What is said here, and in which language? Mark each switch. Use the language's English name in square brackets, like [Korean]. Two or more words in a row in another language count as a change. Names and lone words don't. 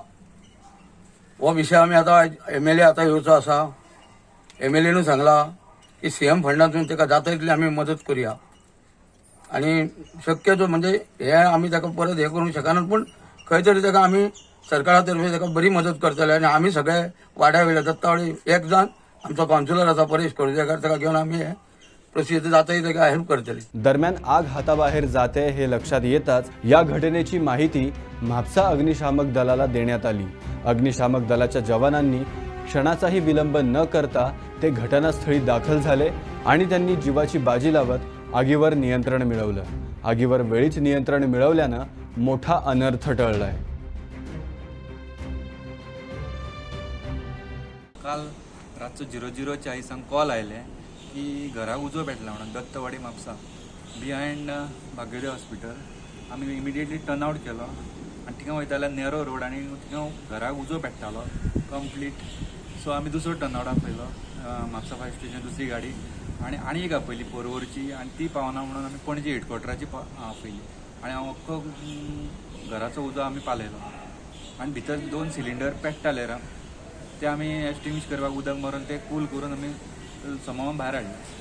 [Konkani] हो विषय आमी आतां MLA आतां येवचो आसा MLAनूय सांगला की CM फंडांतून तेका जाता तितली आमी मदत करुया आनी शक्यतो म्हणजे हे आमी ताका परत हे करूंक शकना पूण खंय तरी ताका आमी सरकारा तर्फे ताका बरी मदत करतले आनी आमी सगळे वाड्या वयले दत्तावळी एक जाण आमचो कावन्सिलर आसा परेश कडजेकार ताका घेवन आमी हे प्रोसिजर जाता ताका हेल्प करतली [Marathi] दरम्यान आग हाताबाहेर जाते हे लक्षात येताच या घटनेची माहिती म्हापसा अग्निशामक दलाला देण्यात आली अग्निशामक दलाच्या जवानांनी क्षणाचाही विलंब न करता ते घटनास्थळी दाखल झाले आणि त्यांनी जीवाची बाजी लावत आगीवर नियंत्रण मिळवलं आगीवर वेळीच नियंत्रण मिळवल्यानं मोठा अनर्थ टळलाय [Konkani] काल रातचो 00:40 कॉल आयले की घरा उजो पेटला म्हणून दत्तवाडी म्हापसा बिहायंड बागेडे हॉस्पिटल आमी [English] immediately turn out [Konkani] केलो आनी थिंगा वयता जाल्यार नेरो रोड आनी थिंगा घराक उजो पेट्टालो [English] complete so [Konkani] आमी दुसरो टर्न आवटाक पयलो म्हापसा फायर स्टेशन दुसरी गाडी आनी एक आपयली पोरवोरची आनी ती पावना म्हणून आमी पणजे हेडक्वॉर्टराची आपयली आनी हांव अख्खो घराचो उजो आमी पालयलो आनी भितर 2 सिलिंडर पेट्टाले ते आमी एक्सटिंग्विश करपाक उदक मारून ते कूल करून आमी समावन भायर हाडले